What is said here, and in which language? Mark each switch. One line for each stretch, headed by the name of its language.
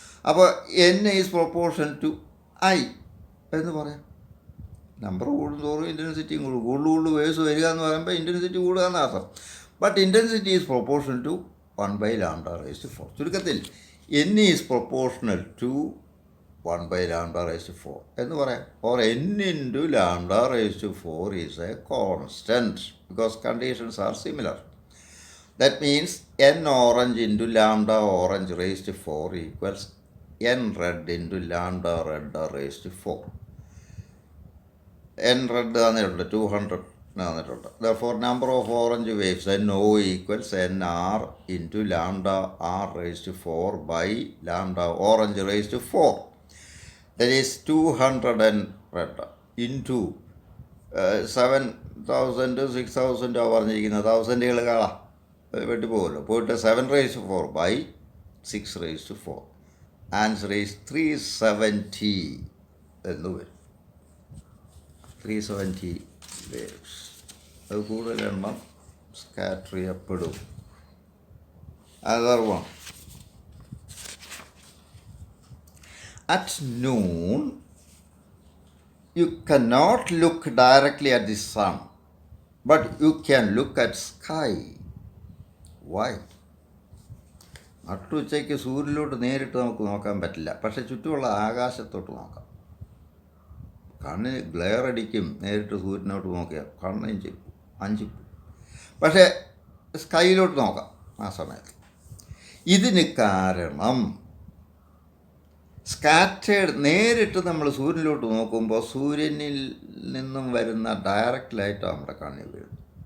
Malayalam: അപ്പോൾ
English: N is proportion to I
Malayalam: എന്ന് പറയാം. നമ്പർ കൂടുന്തോറും ഇൻറ്റൻസിറ്റിയും കൂടും. കൂടുതൽ വേവ്സ് വരിക എന്ന് പറയുമ്പോൾ ഇൻറ്റൻസിറ്റി കൂടുക എന്നർത്ഥം.
English: But intensity is proportional to 1 by lambda raised to 4.
Malayalam: ചുരുക്കത്തിൽ
English: N is proportional to 1 by lambda raised to 4
Malayalam: എന്ന് പറയാം.
English: Or N into lambda raised to 4 is a constant because conditions are similar. That means N orange into lambda orange raised to 4 equals N red into lambda red raised to 4.
Malayalam: N red തന്നിട്ടുണ്ട് 200 തന്നിട്ടുണ്ട്.
English: Therefore, number of orange waves NO equals NR into lambda R raised to 4 by lambda orange raised to 4. That is 200 and red into 7000 6000
Malayalam: പറഞ്ഞിരിക്കുന്നത് 1000 കാണാം വെട്ടി പോകുമല്ലോ. പോയിട്ട്
English: 7 raised to 4 by 6 raised to 4. Answer is 370
Malayalam: എന്ന് വരും.
English: 370 waves.
Malayalam: അത് കൂടുതൽ എണ്ണം സ്കാറ്റർ ചെയ്യപ്പെടും.
English: Other one. at noon, you cannot look directly at the sun, but you can look at sky. Why?
Malayalam: നട്ടുച്ചയ്ക്ക് സൂര്യനിലോട്ട് നേരിട്ട് നമുക്ക് നോക്കാൻ പറ്റില്ല, പക്ഷെ ചുറ്റുമുള്ള ആകാശത്തോട്ട് നോക്കാം. കണ്ണിന് ഗ്ലെയർ അടിക്കും നേരിട്ട് സൂര്യനോട്ട് നോക്കിയാൽ, കണ്ണിന് അഞ്ചിപ്പും. പക്ഷേ സ്കൈയിലോട്ട് നോക്കാം ആ സമയത്ത്. ഇതിന് കാരണം സ്കാറ്റേഡ്, നേരിട്ട് നമ്മൾ സൂര്യനിലോട്ട് നോക്കുമ്പോൾ സൂര്യനിൽ നിന്നും വരുന്ന ഡയറക്റ്റ് ലൈറ്റാണ് നമ്മുടെ കണ്ണിൽ വീഴുന്നത്.